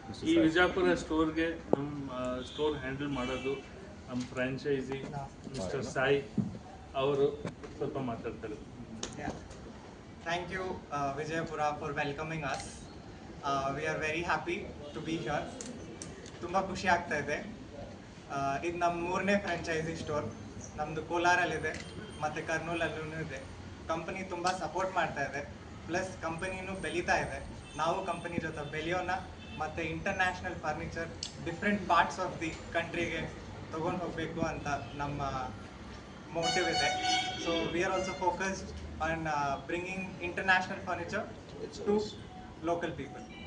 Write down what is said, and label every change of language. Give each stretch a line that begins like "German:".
Kannada: ಈ ವಿಜಯಪುರ ಸ್ಟೋರ್ಗೆ ನಮ್ಮ store handle ಮಾಡೋದು ನಮ್ಮ ಫ್ರಾಂಚೈಸಿ ಮಿಸ್ಟರ್ ಸಾಯಿ ಅವರು ಸ್ವಲ್ಪ ಮಾತಾಡ್ತಾರೆ.
English: Thank you Vijayapura for welcoming us. We are very happy to be here.
Kannada: ತುಂಬ ಖುಷಿ ಆಗ್ತಾ ಇದೆ. ಇದು ನಮ್ಮ 3ನೇ ಫ್ರಾಂಚೈಸಿ ಸ್ಟೋರ್. ನಮ್ಮದು ಕೋಲಾರಲ್ಲಿದೆ ಮತ್ತು ಕರ್ನೂಲಲ್ಲೂ ಇದೆ. ಕಂಪನಿ ತುಂಬ ಸಪೋರ್ಟ್ ಮಾಡ್ತಾ ಇದೆ, ಪ್ಲಸ್ ಕಂಪನಿನೂ ಬೆಳೀತಾ ಇದೆ. ನಾವು ಕಂಪನಿ ಜೊತೆ ಬೆಳೆಯೋಣ ಮತ್ತು international furniture
English: different parts of the ಕಂಟ್ರಿಗೆ
Kannada: ತೊಗೊಂಡು ಹೋಗಬೇಕು ಅಂತ ನಮ್ಮ ಮೋಟಿವ್ ಇದೆ.
English: So we are also focused on bringing international furniture to local people.